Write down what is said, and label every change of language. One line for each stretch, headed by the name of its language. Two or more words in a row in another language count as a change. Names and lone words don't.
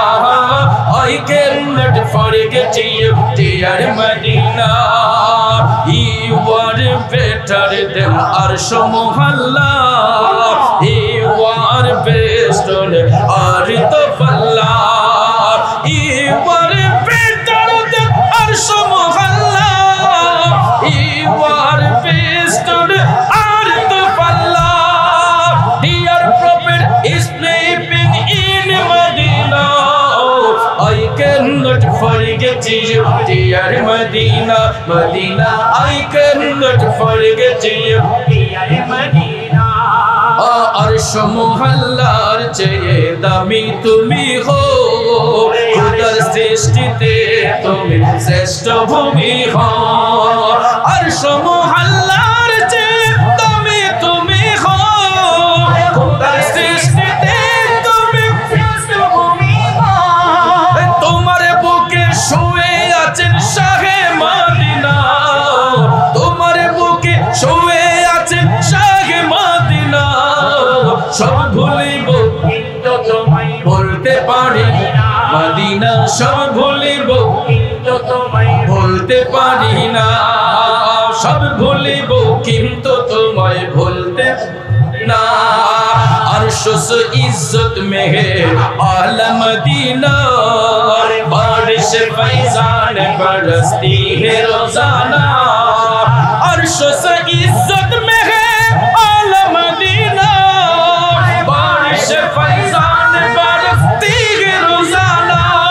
English: I cannot forget you dear Medina you are better than Arsh Muhalla you are best on earth of Allah you are better than Arsh Muhalla you are best on earth of Allah dear prophet is sleeping in Medina I cannot forget you dear Medina Medina I cannot forget you dear Medina
Bangla: আরশ মুহাল্লার চেয়ে দামী তুমি হও খোদার সৃষ্টিতে তুমি শ্রেষ্ঠ ভূমি হও আরশ মুহাল্লার চেয়ে দামী তুমি হও খোদার সৃষ্টিতে তুমি শ্রেষ্ঠ ভূমি হও তোমারে বুকে শুয়ে आছেন শাহে মদিনা তোমারে বুকে শুয়ে আছেন শাহে মদিনা সব ভুলিব কিন্তু তোমায় ভুলতে পারি না মদিনা সব ভুলিব কিন্তু তোমায় ভুলতে পারি না সব ভুলিব কিন্তু তোমায় ভুলতে না
Hindi: अर्श से इज्जत में है आला मदीना बारिश फैजान बरसती है रोजाना अर्श से इज्जत में है आला मदीना बारिश फैजान बरसती है रोजाना